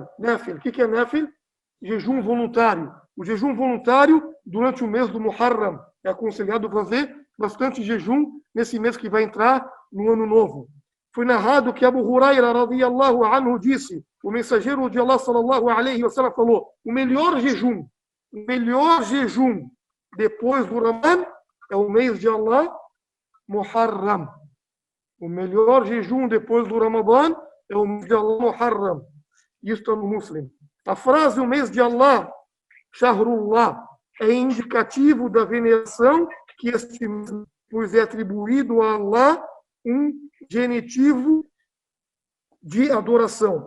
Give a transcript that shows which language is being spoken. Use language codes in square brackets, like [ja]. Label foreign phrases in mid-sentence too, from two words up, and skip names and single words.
[pt] O que é nafil? Jejum voluntário. O jejum voluntário durante o mês do Muharram. É aconselhado fazer bastante jejum nesse mês que vai entrar no ano novo. Foi narrado que Abu Huraira, [ar] رضي الله عنه, [pt] disse, o mensageiro de Allah, [ar] صلى الله عليه وسلم, [pt] falou, o melhor jejum depois do Ramadã é o mês de Allah, Muharram. O melhor jejum depois do Ramadã é o mês de Allah, Muharram. Isso está no Muslim. A frase, o mês de Allah, Shahrullah, é indicativo da veneração que este mês, pois é atribuído a Allah um genitivo de adoração.